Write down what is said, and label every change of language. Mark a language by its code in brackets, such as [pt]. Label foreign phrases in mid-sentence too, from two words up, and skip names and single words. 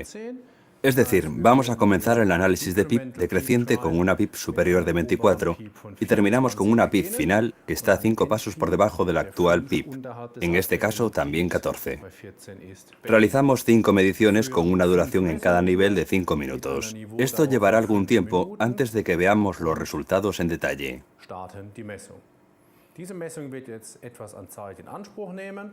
[es] Es decir, vamos a comenzar el análisis de PIP decreciente con una PIP superior de 24 y terminamos con una PIP final que está 5 pasos por debajo de la actual PIP, en este caso también 14. Realizamos 5 mediciones con una duración en cada nivel de 5 minutos. Esto llevará algún tiempo antes de que veamos los resultados en detalle. [de] Diese Messung wird jetzt etwas an Zeit in Anspruch nehmen.